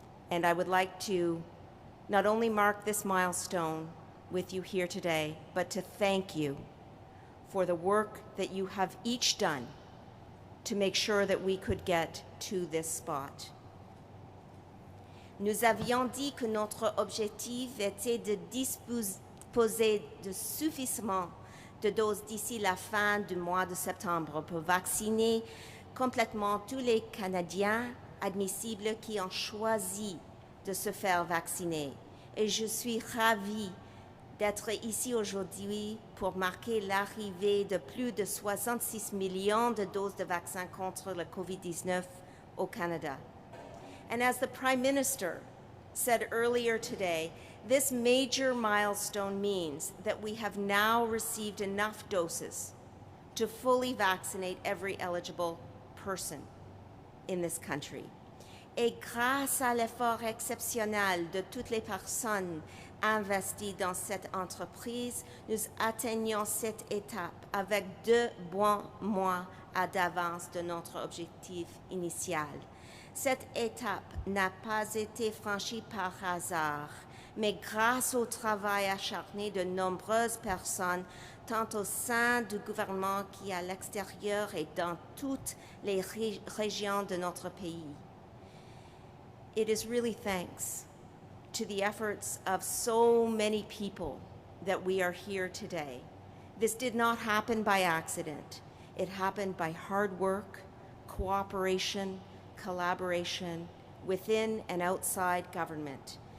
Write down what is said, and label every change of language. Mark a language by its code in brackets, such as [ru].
[en] And I would like to not only mark this milestone with you here today, but to thank you for the work that you have each done to make sure that we could get to this spot. [fr] Nous avions dit que notre objectif était de disposer de suffisamment de doses d'ici la fin du mois de septembre pour vacciner complètement tous les Canadiens admissibles qui ont choisi de se faire vacciner. Et je suis ravie d'être ici aujourd'hui pour marquer l'arrivée de plus de 66 millions de doses de vaccins contre le COVID-19 au Canada. [en] And as the Prime Minister said earlier today, this major milestone means that we have now received enough doses to fully vaccinate every eligible person in this country. [fr] Et grâce à l'effort exceptionnel de toutes les personnes investies dans cette entreprise, nous atteignons cette étape avec 2 bons mois d'avance de notre objectif initial. Cette étape n'a pas été franchie par hasard, mais grâce au travail acharné de nombreuses personnes, tant au sein du gouvernement qu'à l'extérieur et dans toutes les régions de notre pays. [en] It is really thanks to the efforts of so many people that we are here today. This did not happen by accident. It happened by hard work, cooperation, collaboration within and outside government.